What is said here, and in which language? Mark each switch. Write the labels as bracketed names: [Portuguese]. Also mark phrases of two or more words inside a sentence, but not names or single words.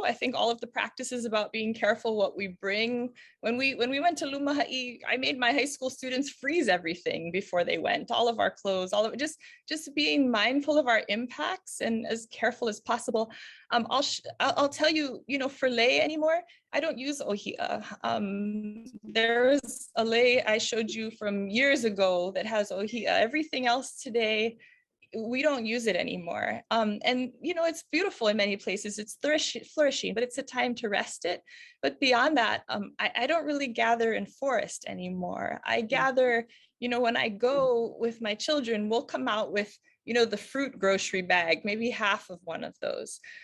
[English] I think all of the practices about being careful what we bring. When we went to Lumahaʻi, I made my high school students freeze everything before they went, all of our clothes, all of it, just being mindful of our impacts and as careful as possible. I'll tell you, you know, for lei anymore, I don't use ʻŌhiʻa. There's a lei I showed you from years ago that has ʻŌhiʻa. Everything else today, we don't use it anymore. And, you know, it's beautiful in many places. It's flourishing, but it's a time to rest it. But beyond that, I don't really gather in forest anymore. I gather, you know, when I go with my children, we'll come out with, you know, the fruit grocery bag, maybe half of one of those.